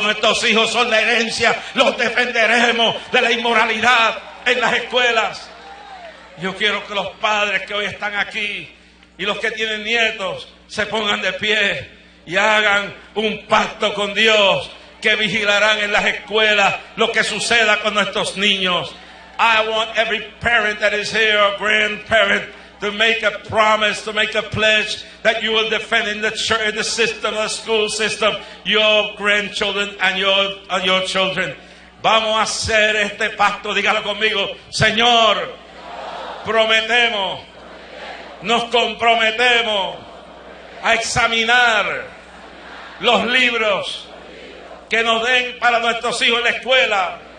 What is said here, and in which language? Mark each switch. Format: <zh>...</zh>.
<es>Nuestros hijos son la herencia, los defenderemos de la inmoralidad en las escuelas. Yo quiero que los padres que hoy están aquí y los que tienen nietos se pongan de pie y hagan un pacto con Dios, que vigilarán en las escuelas lo que suceda con nuestros niños.</es> <en>I want every parent that is here, or grandparent, to make a promise, to make a pledge that you will defend in the church, in the system, the school system, your grandchildren and your children.</en> <es>Vamos a hacer este pacto, dígalo conmigo. Señor, prometemos, nos comprometemos a examinar los libros que nos den para nuestros hijos en la escuela.</es>